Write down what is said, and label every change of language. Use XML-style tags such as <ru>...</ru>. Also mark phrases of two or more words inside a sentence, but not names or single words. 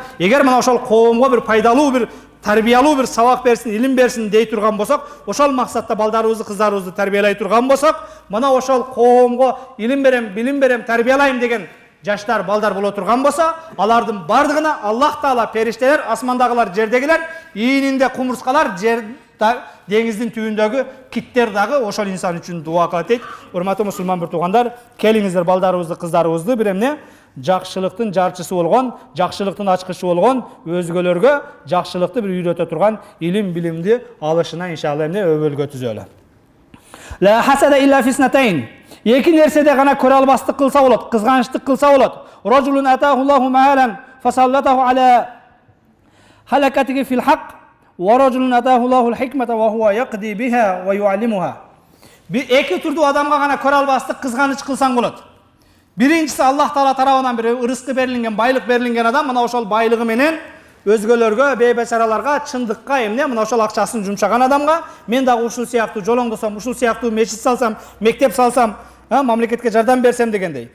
<ky>Эгер мына ошол коомго бир пайдалуу, бир тарбиялуу бир сабак берсин, илим берсин дей турган болсок, ошол максатта балдарыбызды, кыздарыбызды тарбиялай турган болсок, мына ошол коомго илим берем, билим берем, тарбиялайм деген жаштар, балдар боло турган болсо, алардын бардыгына Аллах Таала, периштелер, асмандагылар, жердегилер, ийининде кумурскалар, деңиздин түбүндөгү киттер дагы ошол инсан үчүн дуа кылат дейт. Урматтуу мусулман бир туугандар, келиңиздер балдарыбызды, кыздарыбызды бир эмне жакшылыктын жарчысы болгон, жакшылыктын ачкычы болгон, өзгөлөргө жакшылыкты бир үйрөтө турган илим билимди алышына иншалла эмне өбөлгө түзөлө.</ky> <ar>لا حسد إلا في اثنتين.</ar> <ky>Эки нерседе гана көрө албастык кылса болот, кызганычтык кылса болот.</ky> <ar>رجل آتاه الله مالا فسلطه على هلكته في الحق ورجل آتاه الله الحكمة وهو يقضي بها ويعلمها.</ar> <ky>Bir эки түрдүү адамга гана көрө албастык кызганыч кылсаң болот. Биринчиси Аллах Таала тарабынан бир ырыскы берилген, байлык берилген адам, мына ошол байлыгы менен өзгөлөргө, бейбечараларга, чындыкка эмне мына ошол акчасын жумшаган адамга, мен дагы ушул сыяктуу жолоңдосом, ушул сыяктуу мечит салсам, мектеп салсам, мамлекетке жардам берсем дегендей.</ky>